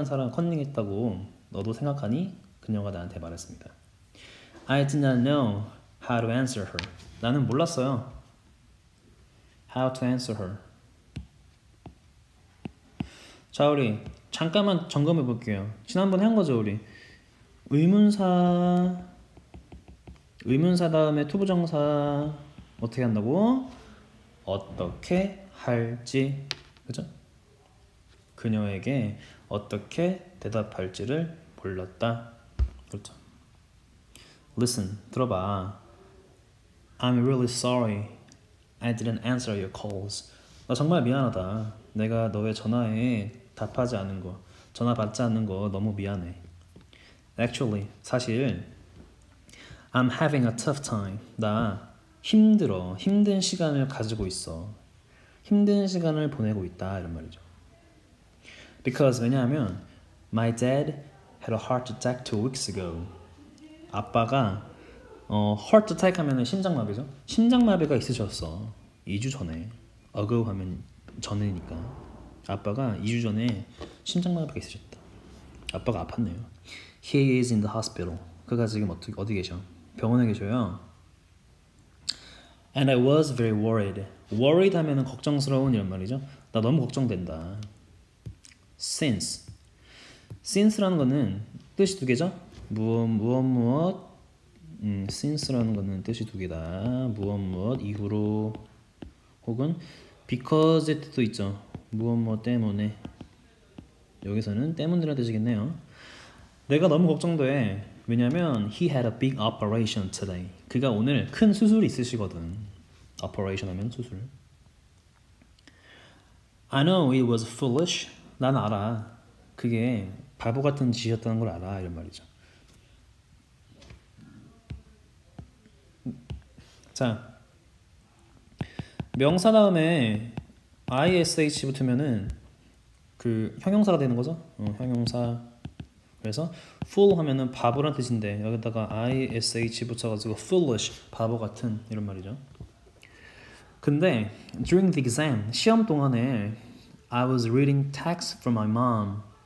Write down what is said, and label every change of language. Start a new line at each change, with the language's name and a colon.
Korean: 컨닝했다고 너도 생각하니? 그녀가 나한테 말했습니다.
English: I did not know how to answer her.
Korean: 나는 몰랐어요.
English: How to answer her.
Korean: 자, 우리 잠깐만 점검해 볼게요. 지난번에 한 거죠, 우리. 의문사 다음에 투부정사 어떻게 한다고? 어떻게 할지. 그죠? 그녀에게 어떻게 대답할지를 몰랐다. 그렇죠.
English: Listen,
Korean: 들어봐.
English: I'm really sorry. I didn't answer your calls.
Korean: 나 정말 미안하다. 내가 너의 전화에 답하지 않은 거, 전화 받지 않는 거 너무 미안해.
English: Actually,
Korean: 사실
English: I'm having a tough time.
Korean: 나 힘들어. 힘든 시간을 가지고 있어. 힘든 시간을 보내고 있다. 이런 말이죠.
English: Because
Korean: 왜냐하면
English: my dad had a heart attack 2 weeks ago.
Korean: 아빠가 heart attack 하면은 심장마비죠. 심장마비가 있으셨어. 2주 전에. ago 하면 전에니까. 아빠가 2주 전에 심장마비가 있으셨다. 아빠가 아팠네요.
English: He is in the hospital.
Korean: 그가 지금 어디 계셔? 병원에 계셔요.
English: And I was very worried.
Korean: Worried 하면은 걱정스러운 이런 말이죠. 나 너무 걱정된다. Since라는 거는 뜻이 두 개죠. 무엇. Since라는 거는 뜻이 두 개다. 무엇 이후로 혹은 because의 뜻도 있죠. 무엇 때문에. 여기서는 때문이라는 뜻이겠네요. 내가 너무 걱정돼. 왜냐면
English: he had a big operation today.
Korean: 그가 오늘 큰 수술이 있으시거든. operation 하면 수술.
English: I know it was foolish.
Korean: 난 알아. 그게 바보 같은 짓이었다는 걸 알아. 이런 말이죠. 자, 명사 다음에 ish 붙으면은 그 형용사가 되는 거죠. 형용사. 그래서 fool 하면은 바보란 뜻인데 여기다가 ish 붙여가지고 foolish, 바보 같은 이런 말이죠. 근데
English: during the exam,
Korean: 시험 동안에
English: I was reading texts from my mom.